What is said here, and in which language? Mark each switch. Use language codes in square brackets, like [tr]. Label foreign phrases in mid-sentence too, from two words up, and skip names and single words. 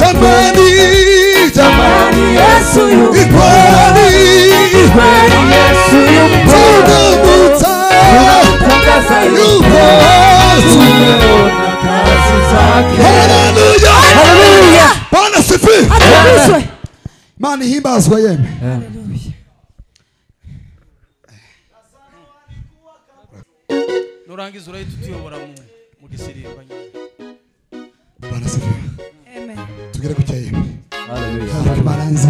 [sw] jamani, Yesu yupo, ni kweli. Yesu yupo, Tunamtangaza yupo, tumeona kazi zake. Haleluya. Haleluya. Bwana sifiwe. Atukuzwe. Mani himbazwe yeme. Haleluya. [rw] nurangiza urahita utuyobora mu gisirimba nyine. [sw] Bwana sifiwe. Amen. [rw] Tugere ku cyayeme. Haleluya. Baranze.